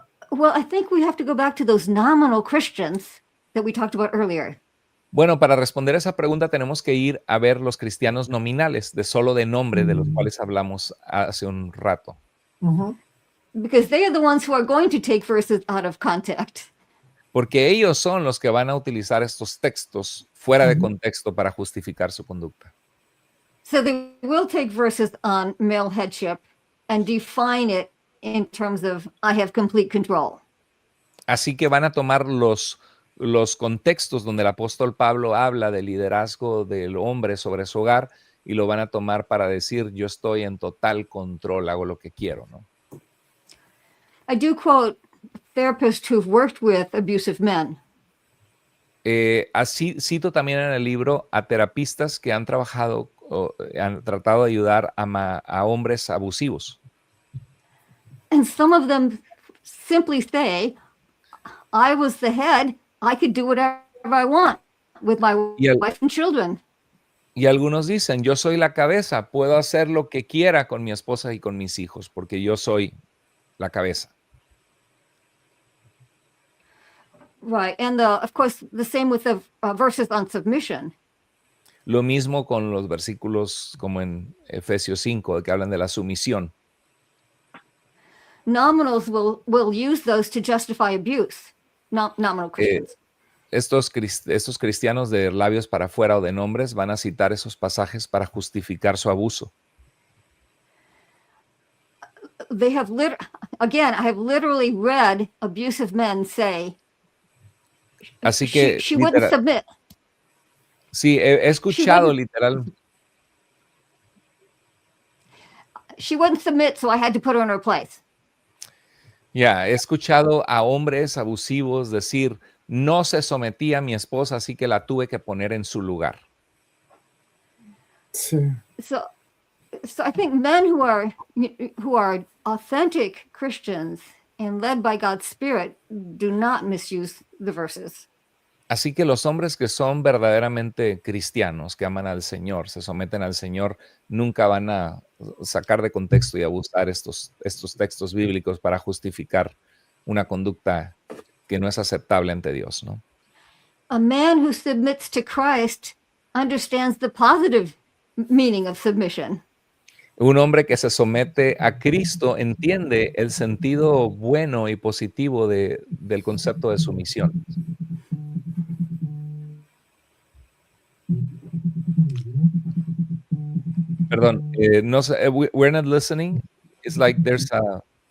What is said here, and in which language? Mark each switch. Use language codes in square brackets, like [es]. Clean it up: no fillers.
[en] Well, I think we have to go back to those nominal Christians that we talked about earlier. [es] Bueno, para responder esa pregunta tenemos que ir a ver los cristianos nominales, solo de nombre, de los cuales hablamos hace un rato. [en] Because they are the ones who are going to take verses out of context. [es] Porque ellos son los que van a utilizar estos textos fuera de contexto para justificar su conducta. [en] So they will take verses on male headship and define it in terms of I have complete control. [es] Así que van a tomar los contextos donde el apóstol Pablo habla del liderazgo del hombre sobre su hogar y lo van a tomar para decir yo estoy en total control, hago lo que quiero, ¿no? [en] I do quote therapists who've worked with abusive men. [es] así cito también en el libro a terapistas que han trabajado o han tratado de ayudar a hombres abusivos. [en] And some of them simply say, I was the head, I could do whatever I want with my wife and children. [es] Y algunos dicen, yo soy la cabeza, puedo hacer lo que quiera con mi esposa y con mis hijos, porque yo soy la cabeza. [en] Right. And of course, the same with the verses on submission. [es] Lo mismo con los versículos como en Efesios 5, que hablan de la sumisión. [en] Nominals will use those to justify abuse. Nominal Christians. [es] Estos cristianos de labios para afuera o de nombres van a citar esos pasajes para justificar su abuso. [en] They have again, I have literally read abusive men say, [es] Así que [en] she wouldn't submit. [es] Sí, he escuchado literal. [en] She wouldn't submit, so I had to put her in her place. [es] Ya, he escuchado a hombres abusivos decir, no se sometía a mi esposa, así que la tuve que poner en su lugar. Sí. [en] So I think men who are authentic Christians and led by God's Spirit do not misuse the verses. [es] Así que los hombres que son verdaderamente cristianos, que aman al Señor, se someten al Señor, nunca van a sacar de contexto y abusar estos textos bíblicos para justificar una conducta que no es aceptable ante Dios, ¿no? [en] A man who submits to Christ understands the positive meaning of submission. [es] Un hombre que se somete a Cristo entiende el sentido bueno y positivo del concepto de sumisión. Perdón, no sé, [en] we're not listening. It's like there's a...